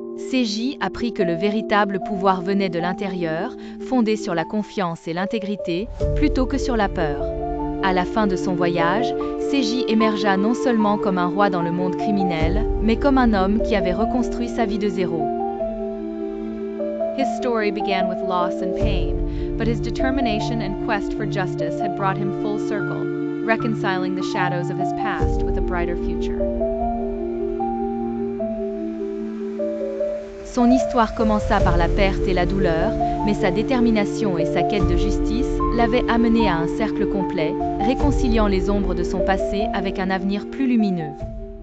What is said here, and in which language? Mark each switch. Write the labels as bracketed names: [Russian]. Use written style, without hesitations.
[French] CJ apprit que le véritable pouvoir venait de l'intérieur, fondé sur la confiance et l'intégrité, plutôt que sur la peur. À la fin de son voyage, CJ émergea non seulement comme un roi dans le monde criminel, mais comme un homme qui avait reconstruit sa vie de zéro. [English] His story began with loss and pain, but his determination and quest for justice had brought him full circle, reconciling the shadows of his past with a brighter future. [French] Son histoire commença par la perte et la douleur, mais sa détermination et sa quête de justice l'avaient amené à un cercle complet, réconciliant les ombres de son passé avec un avenir plus lumineux.